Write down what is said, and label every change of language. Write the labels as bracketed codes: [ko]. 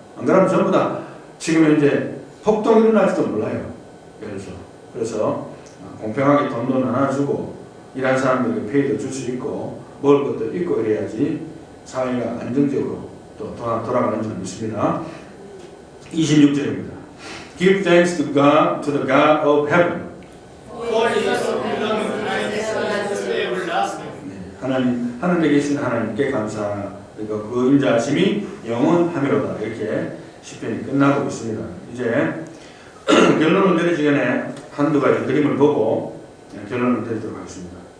[ko] 안 그러면 전부 다 지금 현재 폭동이 일어날지도 몰라요. 그래서 공평하게 돈도 나눠주고 일한 사람들에게 페이도 줄 수 있고 먹을 것도 있고 이래야지 사회가 안정적으로 또 돌아가는 줄 믿습니다. 26절입니다. [en] Give thanks to God, to the God of heaven. For his loving kindness is everlasting. [ko] 하나님, 하늘에 계신 하나님께 감사, 그리고 그 인자하심이 영원하미로다. 이렇게 시편이 끝나고 있습니다. 이제 결론을 내리기 전에 한두 가지 그림을 보고 결론을 내리도록 하겠습니다.